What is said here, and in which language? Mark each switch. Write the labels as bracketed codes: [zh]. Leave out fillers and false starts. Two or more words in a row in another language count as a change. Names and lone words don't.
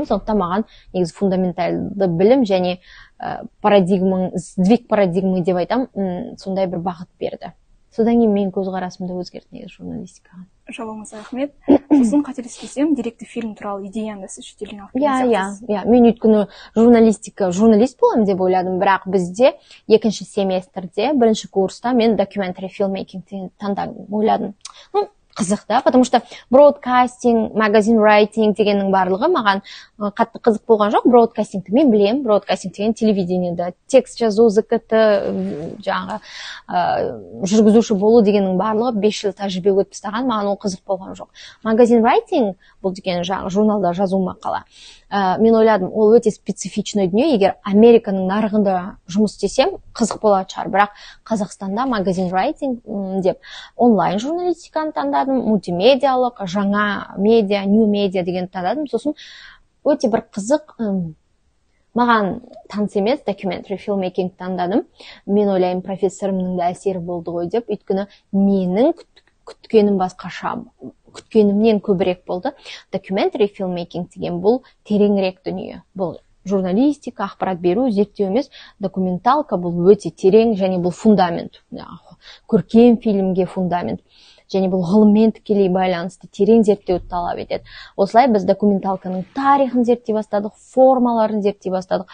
[kk] Сондықтан маған негізі фундаменталды білім және [ru] сдвиг парадигмы [kk] деп айтам, сондай бір бағыт берді. Содан кейін мен көзқарасымды өзгерді негізі журналистикаға. Жауабыңызға рахмет. сосын қателеспесем деректі фильм туралы идеяны да сіз шетелден алып келген сияқтысыз. Иә, мен өйткені журналист боламын деп ойладым, бірақ бізде екінші семестрде, бірінші курста мен [en] documentary filmmaking [kk] таңдадым, ойладым. Қызық да, [ru] потому что [kk] бродкастинг, [en] magazine writing [kk] дегеннің барлығы маған қатты қызық болған жоқ. Бродкастингті мен білем, бродкастинг деген телевидениеда текст жазу, ЗКТ, жаңағы жүргізуші болу дегеннің барлығы 5 жыл тәжірибе өтіп тастаған, маған ол қызық болған жоқ. Магазин райтинг бұл деген жаңағы журналда жазу мақала. Мен ойладым, ол өте специфичный дүние, егер Американың нарығында жұмыс істесем, қызық болады шығар, бірақ Қазақстанда [en] magazine writing [kk] деп онлайн журналистиканы таңдадым, мультимедиалық, жаңа медиа, [en] new media [kk] деген таңдадым. Сосын өте бір қызық, маған таныс емес, [en] documentary filmmaking таңдадым. [kk] Мен ойлаймын, профессорымның да әсері болды ғой деп, өйткені менің күткенім басқаша, күткенімнен көбірек болды. [en] Documentary filmmaking [kk] деген бұл тереңірек дүние. Бұл журналистика, ақпарат беру, зерттеу емес, документалка бұл өте терең, және бұл фундамент. Көркем фильмге фундамент. Және бұл ғылыммен тікелей байланысты терең зерттеуді талап етеді. Осылай біз документалканың тарихын зерттей бастадық, формаларын зерттей бастадық.